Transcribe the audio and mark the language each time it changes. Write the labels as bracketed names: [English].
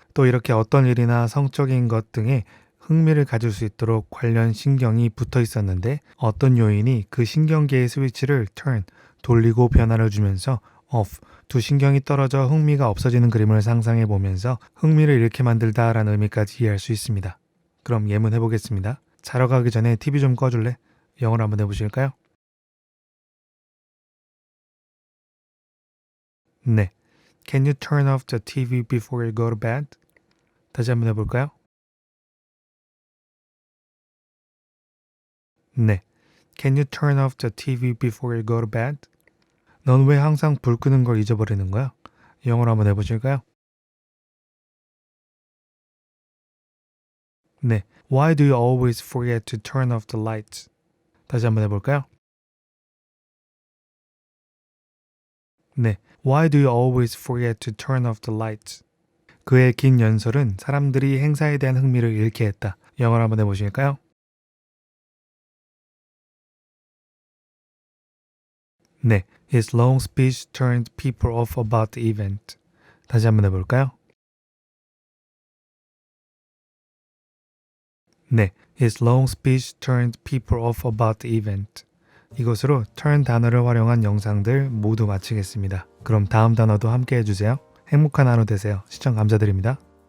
[Korean] 또 이렇게 어떤 일이나 성적인 것 등에 흥미를 가질 수 있도록 관련 신경이 붙어 있었는데 어떤 요인이 그 신경계의 스위치를 turn, 돌리고 변화를 주면서 off, 두 신경이 떨어져 흥미가 없어지는 그림을 상상해 보면서 흥미를 잃게 만들다라는 의미까지 이해할 수 있습니다. 그럼 예문 해보겠습니다. 자러 가기 전에 TV 좀 꺼줄래? 영어로 한번 해보실까요? 네. [English] Can you turn off the TV before you go to bed? [Korean] 다시 한번 해볼까요? 네. [English] Can you turn off the TV before you go to bed? [Korean] 넌 왜 항상 불 끄는 걸 잊어버리는 거야? 영어로 한번 해보실까요? 네. [English] Why do you always forget to turn off the lights? [Korean] 다시 한번 해볼까요? 네. [English] Why do you always forget to turn off the lights? [Korean] 그의 긴 연설은 사람들이 행사에 대한 흥미를 잃게 했다. 영어로 한번 해보실까요? 네. [English] His long speech turned people off about the event. [Korean] 다시 한번 해볼까요? 네. [English] His long speech turned people off about the event. [Korean] 이것으로 turn 단어를 활용한 영상들 모두 마치겠습니다. 그럼 다음 단어도 함께 해주세요. 행복한 하루 되세요. 시청 감사드립니다.